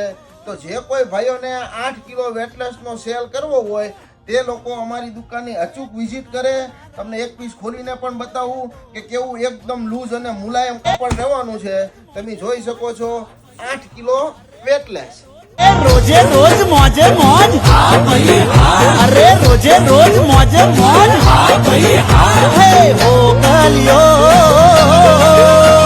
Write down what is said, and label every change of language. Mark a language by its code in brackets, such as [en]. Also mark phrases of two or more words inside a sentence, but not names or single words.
[gu] તો જે કોઈ ભાઈઓને 8 કિલો વેટલેસનો સેલ કરવો હોય તે લોકો અમારી દુકાનની અચૂક વિઝિટ કરે। તમને એક પીસ ખોલીને પણ બતાવું કે કેવું એકદમ લૂઝ અને મુલાયમ કાપડ રહેવાનું છે। તમે જોઈ શકો છો 8 કિલો વેટલેસ। [hi] रोजे रोज मौजे मौज हाँ भाई हाँ अरे रोजे रोज मौजे मौज हाँ भाई हाँ हे ओ गलियो